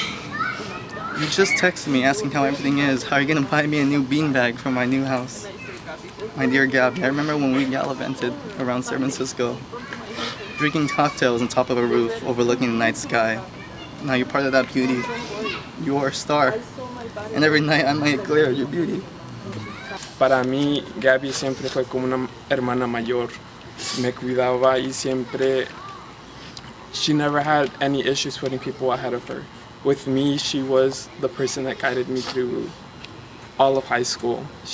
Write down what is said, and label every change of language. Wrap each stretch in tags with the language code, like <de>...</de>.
<en>You just texted me asking how everything is. How are you gonna buy me a new beanbag for my new house? My dear Gaby, I remember when we gallivanted around San Francisco, drinking cocktails on top of a roof overlooking the night sky. Now you're part of that beauty. You are a star. And every night I might glare at your beauty.</en> <es>Para mí, Gaby siempre fue como una hermana mayor. Me cuidaba y siempre...</es> <en>She never had any issues putting people ahead of her. With me, she was the person that guided me through all of high school.</en>